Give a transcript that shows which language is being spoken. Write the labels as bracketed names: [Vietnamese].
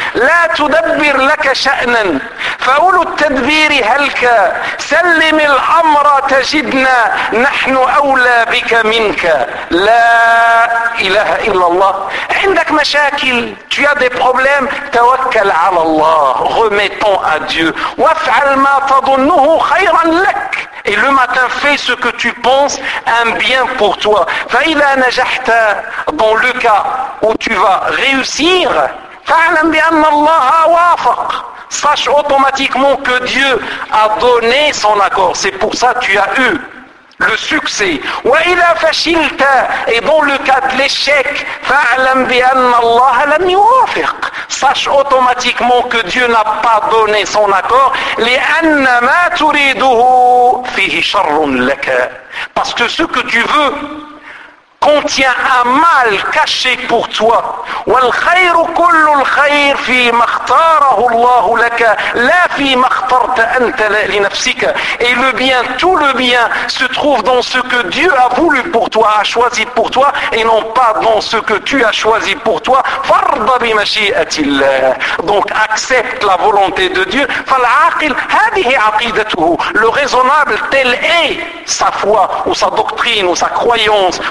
[Arabic] لا تدبر لك شأنا فأولو التدبير هلك، سلم الأمر تجدنا نحن أولى بك منك. لا إله إلا الله. عندك مشاكل، [French] tu as des problèmes، [Arabic] توكل على الله، [French] remettons à Dieu، [Arabic] وافعل ما تظنه خيرا لك. [French] Et le matin fais ce que tu penses un bien pour toi. [Arabic] فإذا نجحت، [French] dans le cas où tu vas réussir، [Arabic] فاعلم بأن الله وافق. [French] Sache automatiquement que Dieu a donné son accord. C'est pour ça que tu as eu le succès. [Arabic] وَإِلَا فَشِلْتَ، [French] et dans le cas de l'échec، [Arabic] فَاعْلَمْ بِأَنَّ اللَّهَ لَمْ يُوَافِقْ. [French] Sache automatiquement que Dieu n'a pas donné son accord. [Arabic] لِأَنَّ مَا تُرِيدُهُ فِيهِ شَرٌ لَكَ. [French] Parce que ce que tu veux contient un mal caché pour toi. [Arabic] والخير كل الخير فيما اختاره الله لك لا فيما اخترت انت لنفسك. [French] Et le bien, tout le bien se trouve dans ce que Dieu a voulu pour toi, a choisi pour toi, et non pas dans ce que tu as choisi pour toi. [Arabic] فرض بمشيئة الله. [French] Donc accepte la volonté de Dieu. [Arabic] فالعاقل هذه عقيدته. [French] Le raisonnable, telle est sa foi ou sa doctrine ou sa croyance.